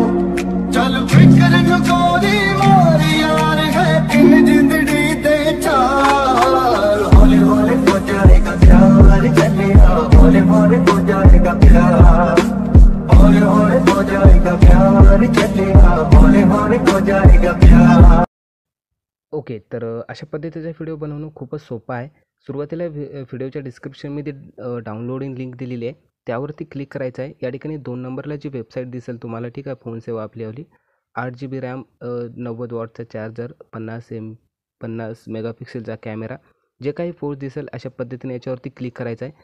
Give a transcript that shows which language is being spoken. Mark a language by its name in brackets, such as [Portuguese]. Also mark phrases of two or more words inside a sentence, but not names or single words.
[Punjabi] ਚੱਲ ਫ਼ਿਕਰ ਨ ਗੋਰੀ ਮਾਰ ਯਾਰ, ਹੈ ਇਨ ਜਿੰਦੜੀ ਦੇ ਚਾਰ। [Hindi] हौले हौले हो जाएगा प्यार चलिया, हौले हौले हो जाएगा प्यार, हौले हौले हो जाएगा प्यार चलिया, हौले हौले हो जाएगा प्यार। [Marathi] ओके, तर अशा पद्धतीचा व्हिडिओ बनवणं खूपच सोपं आहे. सुरुवातीला व्हिडिओच्या डिस्क्रिप्शनमध्ये डाउनलोडिंग लिंक दिलेली आहे, त्यावरती क्लिक करायचं आहे. या ठिकाणी 2 नंबरला जी वेबसाईट दिसेल तुम्हाला, ठीक आहे, फोन सेवा आपलीवाली, 8 GB रॅम, 90 वॉटचा चार्जर, 50 मेगापिक्सेलचा कॅमेरा, जे काही पोस्ट दिसेल अशा पद्धतीने याच्यावरती क्लिक करायचं आहे.